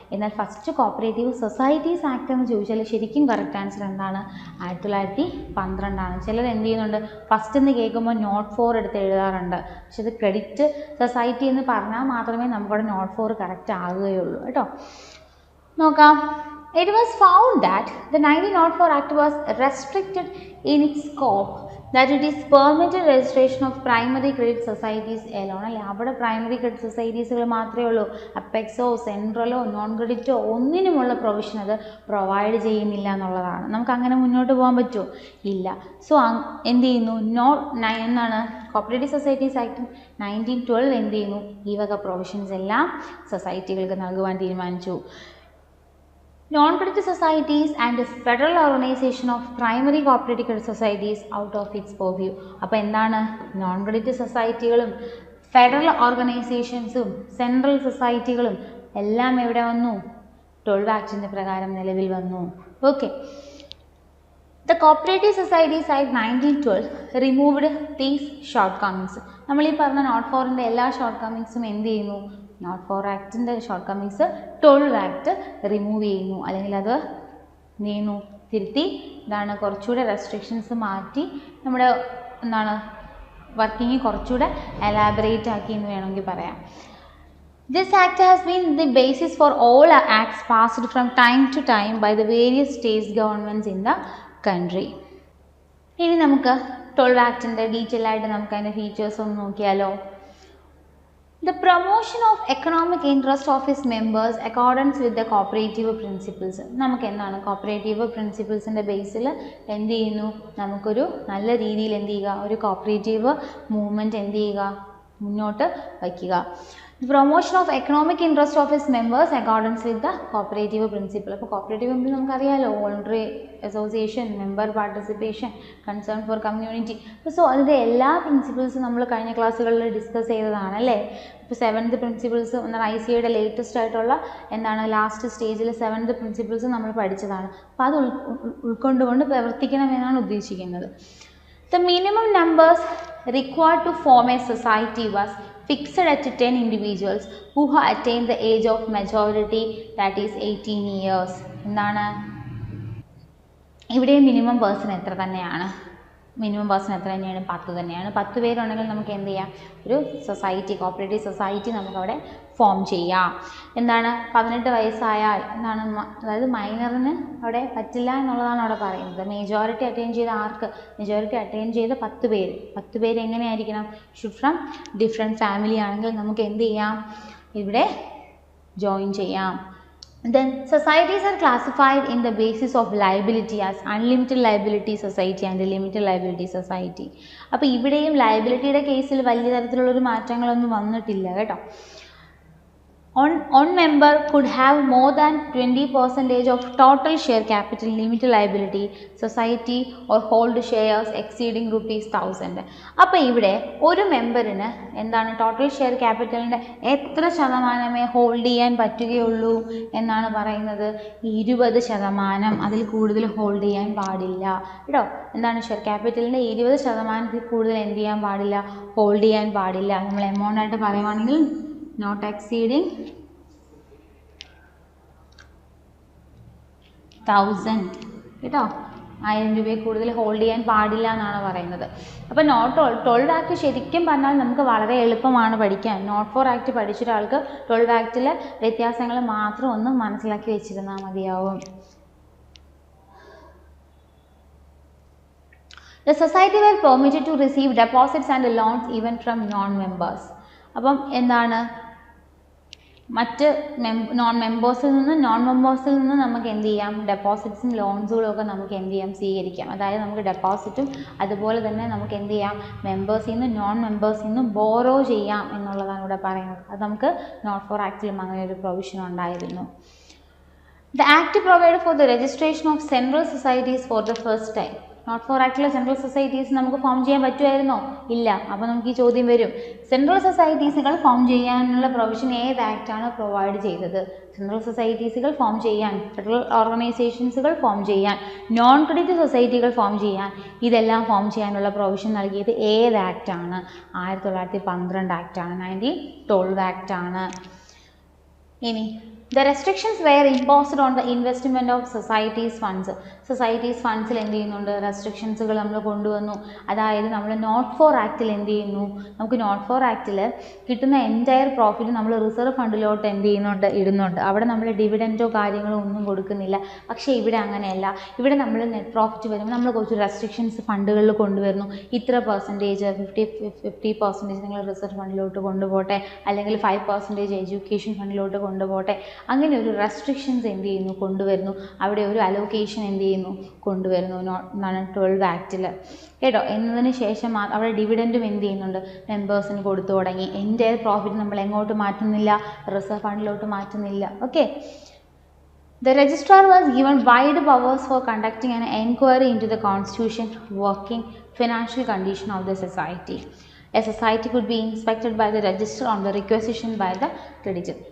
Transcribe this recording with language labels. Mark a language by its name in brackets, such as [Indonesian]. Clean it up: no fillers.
[Malayalam] എന്നാൽ first cooperative societies act എന്ന് ചോദിച്ചാൽ ശരിക്കും കറക്റ്റ് ആൻസർ എന്താണ്? 1912 ആണ്. ചിലർ എന്ത് ചെയ്യുന്നുണ്ട്? ഫസ്റ്റ് എന്ന് കേൾക്കുമ്പോൾ നോട്ട് ഫോർ എടുത്ത് എഴുതാറുണ്ട്. പക്ഷെ ഇത് ക്രെഡിറ്റ് സൊസൈറ്റി എന്ന് പറഞ്ഞാൽ മാത്രമേ നമുക്കവിടെ നോട്ട് ഫോർ കറക്റ്റ് ആകുകയുള്ളൂ കേട്ടോ. നോക്കാം. [English] It was found that the 1904 Act was restricted in its scope, that it is permitted registration of primary credit societies alone. [Malayalam] അല്ലേ, അവിടെ പ്രൈമറി ക്രെഡിറ്റ് സൊസൈറ്റീസുകൾ മാത്രമേ ഉള്ളൂ. അപ്പെക്സോ സെൻട്രലോ നോൺ ക്രെഡിറ്റോ ഒന്നിനുമുള്ള പ്രൊവിഷൻ അത് പ്രൊവൈഡ് ചെയ്യുന്നില്ല എന്നുള്ളതാണ്. നമുക്ക് അങ്ങനെ മുന്നോട്ട് പോകാൻ പറ്റുമോ? ഇല്ല. സോ എന്ത് ചെയ്യുന്നു? എന്താണ് കോപ്പറേറ്റീവ് സൊസൈറ്റീസ് ആക്ട് 1912 എന്ത് ചെയ്യുന്നു? ഈ വക പ്രൊവിഷൻസ് എല്ലാം സൊസൈറ്റികൾക്ക് നൽകുവാൻ തീരുമാനിച്ചു. [English] Non-credit societies and federal organization of primary cooperative credit societies out of its purview. [Malayalam] അപ്പോൾ എന്താണ്? നോൺ ക്രെഡിറ്റ് സൊസൈറ്റികളും ഫെഡറൽ ഓർഗനൈസേഷൻസും സെൻട്രൽ സൊസൈറ്റികളും എല്ലാം എവിടെ വന്നു? 12 ആക്ടിൻ്റെ പ്രകാരം നിലവിൽ വന്നു. Okay, [English] The Cooperative Societies Act 1912 removed these shortcomings. [Malayalam] നമ്മൾ ഈ പറഞ്ഞ നോട്ട് ഫോറിൻ്റെ എല്ലാ ഷോർട്ട് കമ്മിങ്സും എന്ത് ചെയ്യുന്നു? Not four ആക്ടിൻ്റെ short Cummings 12 act remove ചെയ്യുന്നു, അല്ലെങ്കിൽ അത് നീന്നു തിരുത്തി ഇതാണ് കുറച്ചുകൂടെ റെസ്ട്രിക്ഷൻസ് മാറ്റി നമ്മുടെ എന്താണ് വർക്കിംഗ് കുറച്ചുകൂടെ എലാബറേറ്റ് ആക്കി എന്ന് വേണമെങ്കിൽ പറയാം. [English] This act has been the basis for all acts passed from time to time by the various state governments in the country. [Malayalam] ഇനി നമുക്ക് 12 ആക്ടിൻ്റെ ഡീറ്റെയിൽ ആയിട്ട് നമുക്ക് അതിൻ്റെ ഫീച്ചേഴ്സ് ഒന്ന് നോക്കിയാലോ. [English] The promotion of economic interest of its members accordance with the cooperative principles. [Malayalam] നമുക്ക് എന്താണ് cooperative പ്രിൻസിപ്പിൾസിൻ്റെ ബേസിൽ എന്ത് ചെയ്യുന്നു? നമുക്കൊരു നല്ല രീതിയിൽ എന്ത് ചെയ്യുക? ഒരു കോപ്പറേറ്റീവ് മൂവ്മെൻറ്റ് എന്ത് ചെയ്യുക? മുന്നോട്ട് വയ്ക്കുക. [English] Promotion of economic interest of his members accordance with the cooperative principle. [Malayalam] അപ്പോൾ കോപ്പറേറ്റീവ് മെമ്പർ നമുക്കറിയാമല്ലോ, voluntary association, member participation, concern for community. So അതിൻ്റെ എല്ലാ പ്രിൻസിപ്പിൾസും നമ്മൾ കഴിഞ്ഞ ക്ലാസ്സുകളിൽ ഡിസ്കസ് ചെയ്തതാണ് അല്ലേ. ഇപ്പോൾ 7th പ്രിൻസിപ്പിൾസ് എന്നാൽ ICAയുടെ ലേറ്റസ്റ്റ് ആയിട്ടുള്ള എന്താണ് ലാസ്റ്റ് സ്റ്റേജിൽ 7th പ്രിൻസിപ്പിൾസ് നമ്മൾ പഠിച്ചതാണ്. അപ്പോൾ അത് ഉൾക്കൊണ്ടുകൊണ്ട് പ്രവർത്തിക്കണമെന്നാണ് ഉദ്ദേശിക്കുന്നത്. [English] The minimum numbers required to form a society was fixed at 10 individuals who have attained the age of majority, that is 18 years. [Malayalam] എന്താണ് ഇവിടെ മിനിമം പേഴ്സൺ എത്ര തന്നെയാണ്? മിനിമം പേഴ്സൺ എത്ര തന്നെയാണ്? 10 തന്നെയാണ്. 10 പേരുണ്ടെങ്കിൽ നമുക്ക് എന്ത് ചെയ്യാം? ഒരു സൊസൈറ്റി, കോപ്പറേറ്റീവ് സൊസൈറ്റി നമുക്കവിടെ ഫോം ചെയ്യാം. എന്താണ് 18 വയസ്സായാൽ എന്താണ്, അതായത് മൈനറിന് അവിടെ പറ്റില്ല എന്നുള്ളതാണ് അവിടെ പറയുന്നത്. മെജോറിറ്റി അറ്റൈൻ ചെയ്ത ആർക്ക്? മെജോറിറ്റി അറ്റൈൻ ചെയ്ത 10 പേര്. 10 പേര് എങ്ങനെയായിരിക്കണം? [English] should from different family [Malayalam] ആണെങ്കിൽ നമുക്ക് എന്ത് ചെയ്യാം? ഇവിടെ ജോയിൻ ചെയ്യാം. [English] Then societies are classified in the basis of liability as unlimited liability society and limited liability society. [Malayalam] അപ്പോൾ ഇവിടെയും ലയബിലിറ്റിയുടെ കേസിൽ വലിയ തരത്തിലുള്ളൊരു മാറ്റങ്ങളൊന്നും വന്നിട്ടില്ല കേട്ടോ. [English] On member could have more than 20% of total share capital in limited liability society or hold shares exceeding ₹1000. [Malayalam] അപ്പോൾ ഇവിടെ ഒരു മെമ്പറിന് എന്താണ് ടോട്ടൽ ഷെയർ ക്യാപിറ്റലിൻ്റെ എത്ര ശതമാനമേ ഹോൾഡ് ചെയ്യാൻ പറ്റുകയുള്ളൂ എന്നാണ് പറയുന്നത്? 20%. അതിൽ കൂടുതൽ ഹോൾഡ് ചെയ്യാൻ പാടില്ല കേട്ടോ. എന്താണ് ഷെയർ ക്യാപിറ്റലിൻ്റെ 20% കൂടുതൽ എന്ത് ചെയ്യാൻ പാടില്ല? ഹോൾഡ് ചെയ്യാൻ പാടില്ല. നമ്മൾ എമൗണ്ട് ആയിട്ട് പറയുവാണെങ്കിൽ [English] not exceeding 1000 [Malayalam] കേട്ടോ. 1000 രൂപയെ കൂടുതൽ ഹോൾഡ് ചെയ്യാൻ പാടില്ല എന്നാണ് പറയുന്നത്. അപ്പോൾ നോട്ട് 12 ആക്ട് ശരിക്കും പറഞ്ഞാൽ നമുക്ക് വളരെ എളുപ്പമാണ് പഠിക്കാൻ. നോട്ട് 4 ആക്ട് പഠിച്ച ഒരാൾക്ക് 12 ആക്ടിലെ വ്യത്യാസങ്ങൾ മാത്രം ഒന്ന് മനസ്സിലാക്കി വെച്ചിരുന്നാൽ മതിയാവും. [English] The society were permitted to receive deposits and loans even from non-members. [Malayalam] അപ്പം എന്താണ് മറ്റ് നോൺ മെമ്പേഴ്സിൽ നിന്ന് നമുക്ക് എന്ത് ചെയ്യാം? ഡെപ്പോസിറ്റ്സും ലോൺസുകളും ഒക്കെ നമുക്ക് എന്ത് ചെയ്യാം? സ്വീകരിക്കാം. അതായത് നമുക്ക് ഡെപ്പോസിറ്റും അതുപോലെ തന്നെ നമുക്ക് എന്ത് ചെയ്യാം? മെമ്പേഴ്സിൽ നിന്ന് നോൺ മെമ്പേഴ്സിൽ നിന്ന് ബോറോ ചെയ്യാം എന്നുള്ളതാണ് ഇവിടെ പറയുന്നത്. അത് നമുക്ക് നോട്ട് 4 ആക്ടിലും അങ്ങനെ ഒരു പ്രൊവിഷൻ ഉണ്ടായിരുന്നു. [English] The Act provided for the registration of central societies for the first time. [Malayalam] Not 4 ആക്ടിലെ central societies നമുക്ക് ഫോം ചെയ്യാൻ പറ്റുമായിരുന്നോ? ഇല്ല. അപ്പോൾ നമുക്ക് ഈ ചോദ്യം വരും, സെൻട്രൽ സൊസൈറ്റീസുകൾ ഫോം ചെയ്യാനുള്ള പ്രൊവിഷൻ ഏത് ആക്റ്റാണ് പ്രൊവൈഡ് ചെയ്തത്? സെൻട്രൽ സൊസൈറ്റീസുകൾ ഫോം ചെയ്യാൻ, ഫെഡറൽ ഓർഗനൈസേഷൻസുകൾ ഫോം ചെയ്യാൻ, നോൺ ക്രെഡിറ്റ് സൊസൈറ്റികൾ ഫോം ചെയ്യാൻ, ഇതെല്ലാം ഫോം ചെയ്യാനുള്ള പ്രൊവിഷൻ നൽകിയത് ഏത് ആക്റ്റാണ്? 1912 ആക്റ്റാണ്. 1912 ആക്റ്റാണ്. ഇനി [English] the restrictions were imposed on the investment of societies funds. [Malayalam] Societies ഫണ്ട്സിൽ എന്ത് ചെയ്യുന്നുണ്ട്? റെസ്ട്രിക്ഷൻസുകൾ നമ്മൾ കൊണ്ടുവന്നു. അതായത് നമ്മൾ നോട്ട് 4 ആക്ടിൽ എന്ത് ചെയ്യുന്നു? നമുക്ക് നോട്ട് 4 ആക്ടിൽ കിട്ടുന്ന എൻറ്റയർ പ്രോഫിറ്റ് നമ്മൾ റിസർവ് ഫണ്ടിലോട്ട് എന്ത് ചെയ്യുന്നുണ്ട്? ഇടുന്നുണ്ട്. അവിടെ നമ്മൾ ഡിവിഡൻറ്റോ കാര്യങ്ങളോ ഒന്നും കൊടുക്കുന്നില്ല. പക്ഷേ ഇവിടെ അങ്ങനെയല്ല. ഇവിടെ നമ്മൾ നെറ്റ് പ്രോഫിറ്റ് വരുമ്പോൾ നമ്മൾ കുറച്ച് റെസ്ട്രിക്ഷൻസ് ഫണ്ടുകളിൽ കൊണ്ടുവരുന്നു. ഇത്ര പെർസെൻറ്റേജ് 50% നിങ്ങൾ റിസർവ് ഫണ്ടിലോട്ട് കൊണ്ടുപോട്ടെ, അല്ലെങ്കിൽ 5% എഡ്യൂക്കേഷൻ ഫണ്ടിലോട്ട് കൊണ്ടുപോട്ടെ. അങ്ങനെ ഒരു റെസ്ട്രിക്ഷൻസ് എന്ത് ചെയ്യുന്നു? കൊണ്ടുവരുന്നു. അവിടെ ഒരു അലോക്കേഷൻ എന്ത് ചെയ്യുന്നു? കൊണ്ടുവരുന്നു. എന്താണ് 12 ആക്ടിൽ കേട്ടോ. എന്നതിന് ശേഷം അവിടെ ഡിവിഡൻറ്റും എന്ത് ചെയ്യുന്നുണ്ട്? മെമ്പേഴ്സിന് കൊടുത്തു തുടങ്ങി. എൻറ്റയർ പ്രോഫിറ്റ് നമ്മൾ എങ്ങോട്ട് മാറ്റുന്നില്ല? Reserve ഫണ്ടിലോട്ട് മാറ്റുന്നില്ല. Okay. [English] The registrar was given wide powers for conducting an enquiry into the constitution, working, financial condition of the society. A society could be inspected by the registrar on the requisition by the creditor.